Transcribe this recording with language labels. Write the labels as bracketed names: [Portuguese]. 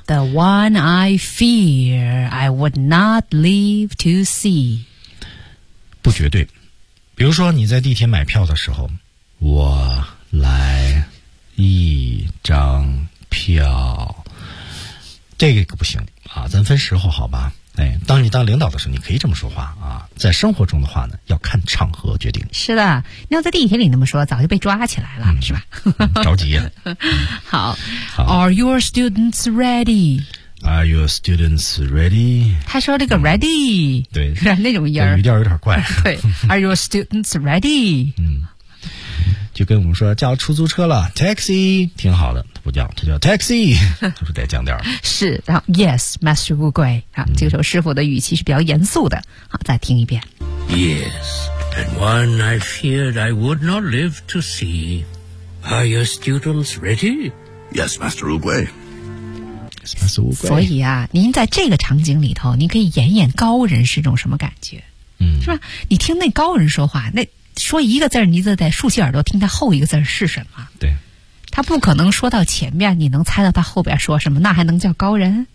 [English] ,The one I fear I would not live to see. [Chinese] 不绝对。比如说你在地铁买票的时候我来一张票。这个不行啊咱分时候好吧哎，当你当领导的时候，你可以这么说话啊。在生活中的话呢，要看场合决定。是的，你要在地铁里那么说，早就被抓起来了，嗯、是吧？着急了。好, 好 [English] ，Are your students ready？ Are your students ready? [Chinese] 他说这个 ready、嗯、对那种音语调有点怪 [English] 对 Are your students ready? [Chinese] 嗯，就跟我们说叫出租车了 taxi 挺好的不叫他叫 taxi 他说得降调是然后 [English] yes Master [Chinese] 乌龟、啊嗯、这个时候师傅的语气是比较严肃的好再听一遍 [English] Yes and one I feared I would not live to see Are your students ready? Yes Master 乌龟 [Chinese] 所以啊您在这个场景里头您可以演演高人是种什么感觉嗯，是吧你听那高人说话那说一个字你就得竖起耳朵听他后一个字是什么对他不可能说到前面你能猜到他后边说什么那还能叫高人